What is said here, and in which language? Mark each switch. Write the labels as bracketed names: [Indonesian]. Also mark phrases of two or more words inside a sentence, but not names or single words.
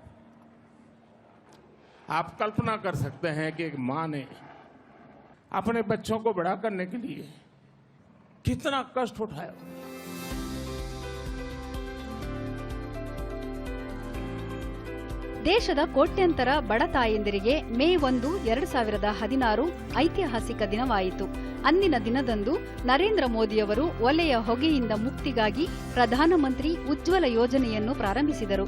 [Hindi] आप कल्पना कर सकते हैं कि एक मां ने अपने बच्चों को बड़ा करने के लिए कितना कष्ट उठाया। [Kannada] ದೇಶದ ಕೋಟ್ಯಂತರ ಬಡ ತಾಯಂದಿರಿಗೆ ಮೇ 1, 2016 ಐತಿಹಾಸಿಕ ದಿನವಾಯಿತು. ಅಂದಿನ ದಿನದಂದು ನರೇಂದ್ರ ಮೋದಿಯವರು ಒಲೆಯ ಹೊಗೆಯಿಂದ ಮುಕ್ತಿಗಾಗಿ ಪ್ರಧಾನಮಂತ್ರಿ ಉಜ್ವಲ ಯೋಜನೆಯನ್ನು ಪ್ರಾರಂಭಿಸಿದರು.